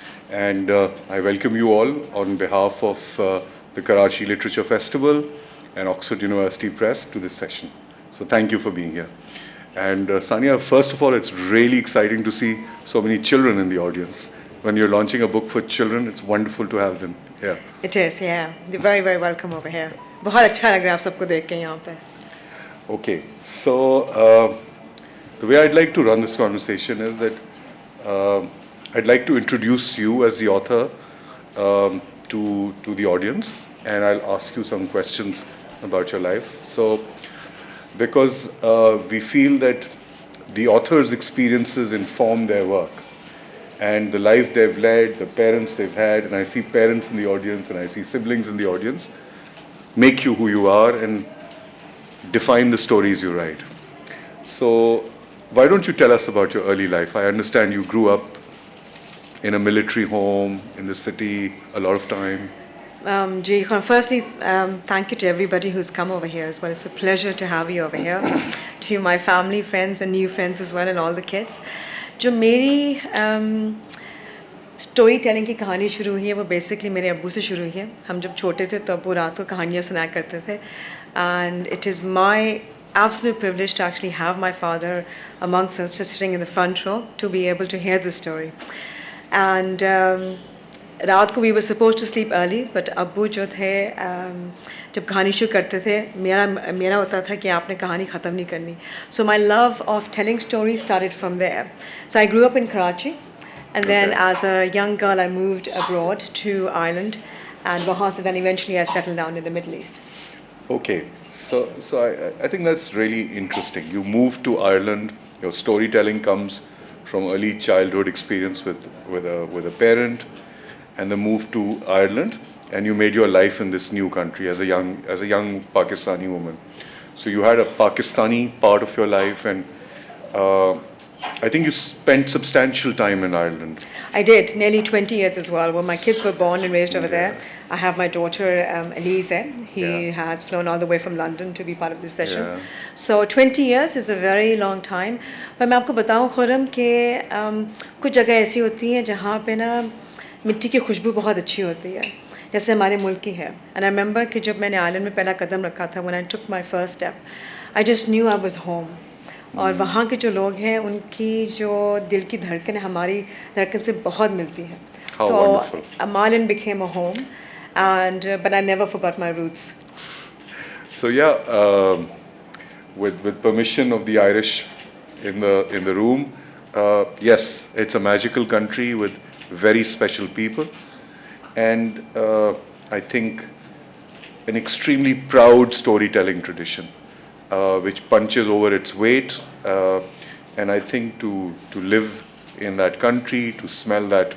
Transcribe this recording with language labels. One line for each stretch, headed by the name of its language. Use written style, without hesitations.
English: And I welcome you all on behalf of the Karachi Literature Festival and Oxford University Press to this session. So thank you for being here. And Sania, first of all, it's really exciting to see so many children in the audience. When you're launching a book for children, it's wonderful to have them here. It is, yeah. They're very, very welcome over here.
Hindi: बहुत अच्छा लग रहा है आप सबको देख के यहाँ पे.
English: Okay, so the way I'd like to run this conversation is that I'd like to introduce you as the author to the audience, and I'll ask you some questions about your life. So, because we feel that the author's experiences inform their work, and the life they've led, the parents they've had, and I see parents in the audience and I see siblings in the audience, make you who you are and define the stories you write. So, why don't you tell us about your early life? I understand you grew up in a military home in the city a lot of time. Firstly, thank you to everybody who's come over here as well. It's a pleasure to have you over here. To my family, friends, and new friends as well, and all the kids.
Hindi: जो मेरी story telling की कहानी शुरू हुई है वो basically मेरे अब्बू से शुरू हुई है. हम जब छोटे थे तो अब्बू रात को कहानियाँ सुनाया करते थे.
English: And it is my absolute privilege to actually have my father amongst us, just sitting in the front row, to be able to hear the story.
Hindi: And रात को
English: we were supposed to sleep early, but
Hindi: अब्बू जो थे जब कहानी शुरू करते थे मेरा होता था कि आपने कहानी ख़त्म नहीं करनी.
English: So my love of telling stories started from there. So I grew up in Karachi, and then as a young girl I moved abroad to Ireland, and
Hindi: वहाँ से
English: then eventually I settled down in the Middle East. Okay, so I think that's really interesting. You moved to Ireland. Your storytelling comes from early childhood experience with a parent, and the move to Ireland, and you made your life in this new country as a young Pakistani woman. So you had a Pakistani part of your life, and I think you spent substantial time in Ireland. I did, nearly 20 years as well. Well, my kids were born and raised over there. I have my daughter, Elise. He has flown all the way from London to be part of this session. Yeah. So 20 years is a very long time.
Hindi: But मैं आपको बताऊं खुरम कि कुछ जगह ऐसी होती हैं जहाँ पे ना मिट्टी की खुशबू बहुत अच्छी होती है, जैसे हमारे मुल्क की है.
English: And I remember
Hindi: कि जब मैंने आइलैंड में पहला कदम रखा था,
English: when I took my first step, I just knew I was home.
Hindi: और वहाँ के जो लोग हैं उनकी जो दिल की धड़कन है हमारी धड़कन से बहुत मिलती है.
English: So Ireland became a home, but I never forgot my roots. So yeah, with permission of the Irish in the room, yes, it's a magical country with very special people, and I think an extremely proud storytelling tradition, which punches over its weight, and I think to live in that country, to smell